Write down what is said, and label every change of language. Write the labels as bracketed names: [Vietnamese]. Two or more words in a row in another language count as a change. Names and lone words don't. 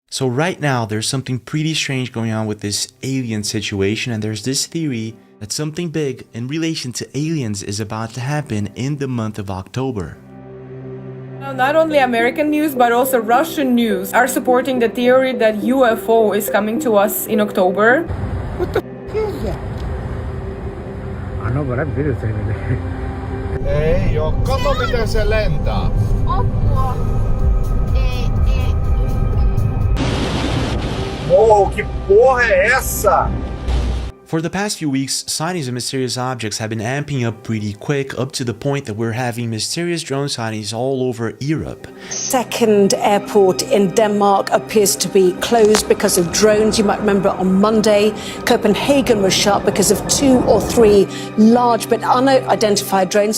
[English] So right now, there's something pretty strange going on with this alien situation, and there's this theory that something big in relation to aliens is about to happen in the month of October. Not only American news, but also Russian news are supporting the theory that UFO is coming to us in October. What the is that? I know, but I videotaped it. [Finnish] Ei oo, kato miten se lentää. Apua. [Portuguese] Wow, que porra é essa? [English] For the past few weeks, sightings of mysterious objects have been amping up pretty quick, up to the point that we're having mysterious drone sightings all over Europe. Second airport in Denmark appears to be closed because of drones. You might remember on Monday, Copenhagen was shut because of 2 or 3 large but unidentified drones.